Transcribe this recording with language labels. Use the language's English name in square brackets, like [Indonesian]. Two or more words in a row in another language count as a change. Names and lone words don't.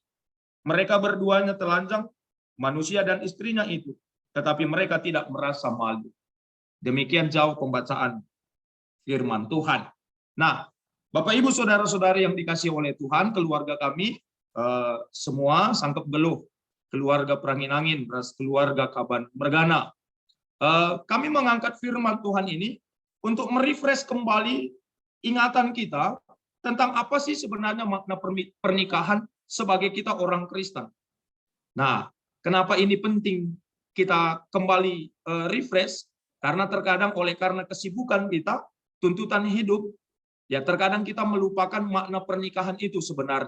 [Indonesian] Mereka berduanya telanjang, manusia dan istrinya itu, tetapi mereka tidak merasa malu. Demikian jauh pembacaan firman Tuhan. Nah, Bapak Ibu Saudara-saudari yang dikasihi oleh Tuhan, keluarga kami semua [Batak Karo] sangkep geluh, [Indonesian] keluarga Pranginangin, keluarga Kaban Mergana. Kami mengangkat firman Tuhan ini untuk merefresh kembali ingatan kita tentang apa sih sebenarnya makna pernikahan sebagai kita orang Kristen. Nah, kenapa ini penting kita kembali refresh? Karena terkadang karena kesibukan kita, tuntutan hidup, ya terkadang kita melupakan makna pernikahan itu sebenarnya.